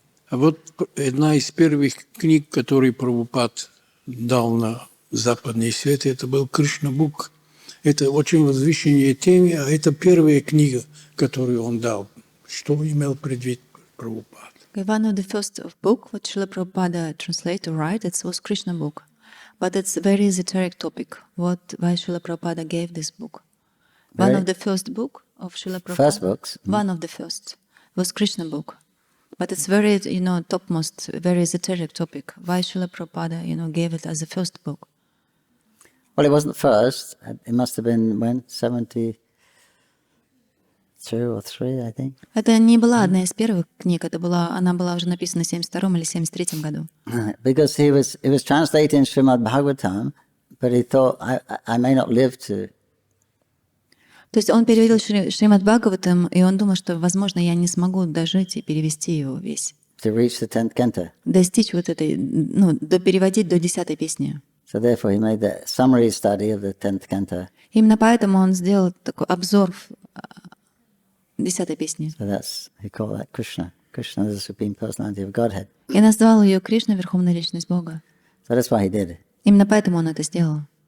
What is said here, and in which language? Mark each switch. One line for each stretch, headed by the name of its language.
Russian: Вот одна из первых книг, которые Прабхупад дал на западный свет, это был Кришна Бук. Это очень возвышенная тема, а это первая книга, которую он дал. Что имел в виду Прабхупад?
English: One of the first book what Srila Prabhupada translate or write, it was Krishna book. But it's a very esoteric topic. Why Srila Prabhupada gave this book? One of the first book of Srila Prabhupada. First books. One of the first was Krishna book. But it's very, topmost, very esoteric topic. Why Srila Prabhupada, gave it as a first book? Well, it wasn't first. It must have been when 72 or 3, I think.
Russian: Это не была одна из первых книг, она была уже написана в 72 или 73 году.
English: Because he was translating Shrimad Bhagavatam, but he thought I may not live to.
Russian: То есть он перевел Шримад Бхагаватам, и он думал, что, возможно, я не смогу дожить и перевести его весь.
English: To reach the 10th canto.
Russian: Достичь вот этой, переводить до 10-й песни.
English: So therefore he made the summary study of the 10th canto.
Russian: Именно поэтому он сделал такой обзор 10-й песни.
English: So he called that Krishna. Krishna is the Supreme Personality of Godhead.
Russian: И назвал ее Кришна, Верховная Личность Бога.
English: So that's why he did it.
Russian: Imенно поэтому он это сделал.